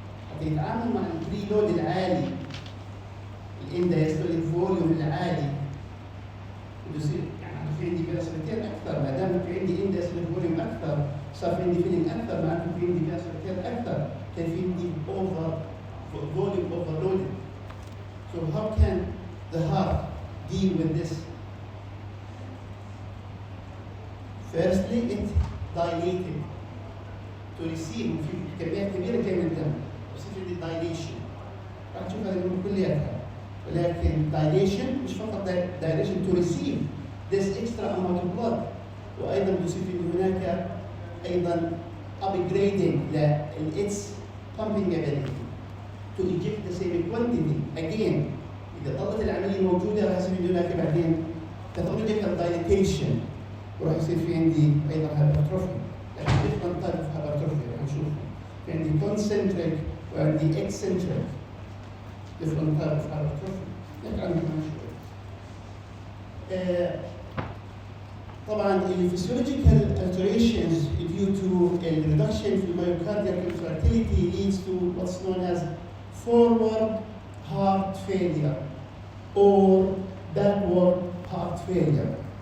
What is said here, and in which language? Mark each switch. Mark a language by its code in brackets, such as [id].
[ar] حتى يتعامل مع البريلود العالي الاندايستوليك فوليوم العالي يصير يعني في عندي فينوسيرتير اكثر، ما دام في عندي اندايستوليك فوليوم اكثر صار في عندي فيلينج اكثر، معناته في عندي فينوسيرتير اكثر، كان في عندي اوفر volume overloaded. [en] So how can the heart deal with this? Firstly, it dilated to receive [ar] في كميات كبيرة جاية من الدم، بصير في dilation. راح تشوف هذه الأمور كلياتها، [en] ولكن dilation مش فقط dilation to receive this extra amount of blood، [ar] وأيضا بصير في هناك أيضا [en] upgrading its pumping ability to eject the same quantity. [ar] Again, إذا ظلت العملية موجودة راح يصير في هناك بعدين pathological dilatation، وراح يصير في عندي أيضا hypertrophy. [en] لكن different type of hypertrophy [ar] راح نشوف. [en] في عندي concentric وعندي eccentric different type of hypertrophy. [ar] نحكي عنهم كمان شوي. [en] طبعا physiological alterations due to a reduction in myocardial contractility leads to what's known as forward heart failure or backward heart failure.